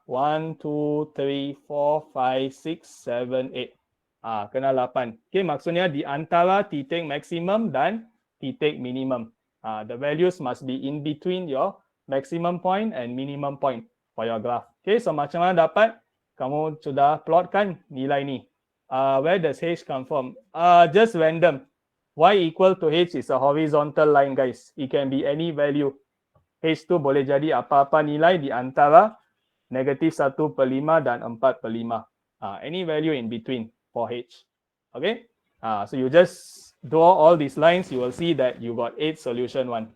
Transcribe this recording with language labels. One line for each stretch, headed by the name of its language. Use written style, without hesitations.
English: 1, 2, 3, 4, 5, 6, 7, 8. Kena 8.
Malay: Okay, maksudnya di antara titik maksimum dan titik minimum.
English: The values must be in between your maximum point and minimum point for your graph.
Malay: Okay, so macam mana dapat? Kamu sudah plotkan nilai ni.
English: Where does H come from? Just random. Y equal to H is a horizontal line, guys. It can be any value.
Malay: H tu boleh jadi apa-apa nilai di antara negative 1/5 dan 4/5.
English: Any value in between for H. Okay? So you just draw all these lines, you will see that you got 8 solution one.